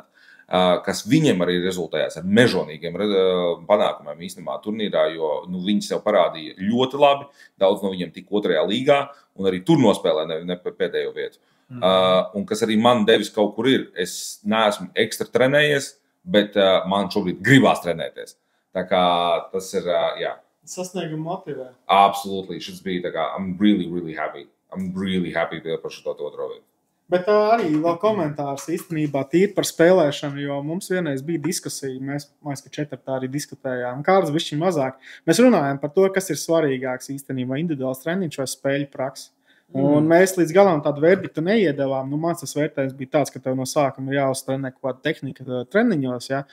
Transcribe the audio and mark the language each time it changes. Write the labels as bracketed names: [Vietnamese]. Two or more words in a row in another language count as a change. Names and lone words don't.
[Latvian] Kas viņiem arī rezultējās ar mežonīgiem panākumiem īstenībā turnīrā, jo viņi sev parādīja ļoti labi, daudz no viņiem tika 2. līgā, un arī tur nospēlē ne pēdējo vietu. Un kas arī man devis kaut kur ir, es neesmu ekstra trenējies, bet man šobrīd gribās trenēties. Tā kā tas ir, jā. Sasniegumu motivē. Absolutely. Šis bija tā kā, [English] I'm really happy. I'm really happy [Latvian] par šo otro vietu. Bet arī vēl komentārs īstenībā tīri par spēlēšanu, jo mums vienreiz bija diskusija, mēs ka 4 arī diskutējām, kāds bišķi mazāk. Mēs runājam par to, kas ir svarīgāks īstenībā, individuāls treniņš vai spēļu praksa. Un mēs līdz galam tādu verdiktu neiedavām. Mans tas vērtējums bija tāds, ka tev no sākuma ir jāuztrenē kaut kāda tehnika treniņos, ja?